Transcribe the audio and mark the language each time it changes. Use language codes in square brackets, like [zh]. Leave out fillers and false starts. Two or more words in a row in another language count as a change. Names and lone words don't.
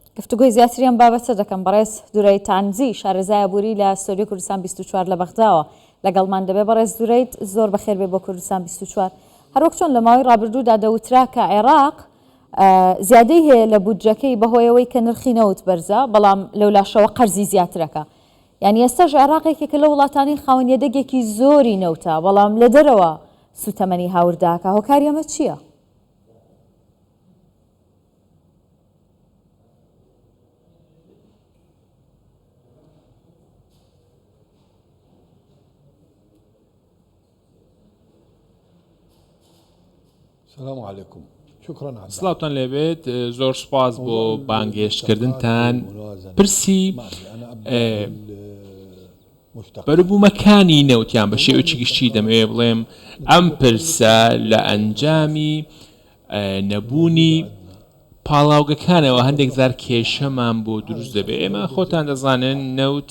[ckb] گفتوگۆی زیاتریان بابەتە دەکەم بەڕێز دوورەی تانزی شارەزای بووری لە ستۆریۆ کوردستان 24 لە بەغداوە لەگەڵمان دەبێ بەڕێز دوورەیت زۆر بەخێر بێ بۆ کوردستان 24 هەروەک چۆن لە ماوەی ڕابردوودا دەوترا کە عێراق زیادەی هەیە لە بودجەکەی بەهۆیەوەی کە نرخی نەوت بەرزە بەڵام لەولاشەوە قەرزی زیاترەکە یعنی ئێستاش عێراقێکێکە لە وڵاتانی خاوەنیەدەگێکی زۆری نەوتە بەڵام لە دەرەوە سوتەمەنی هاورداکە هۆکاری ئەمە چییە؟ [ar] السلام عليكم شكرا على [ckb] سلاوتان لێبێت زۆر سپاس بۆ بانگێشتکردنتان پرسی بەروبوومەکانی نەوتیان بە شێوەیەکی گشتی دەمەوێت بڵێم ئەم پرسە لە ئەنجامی نەبوونی پاڵاوگەکانەوە هەندێک زار کێشەمان بۆ دروست دەبێت ئێمە خۆتان دەزانن نەوت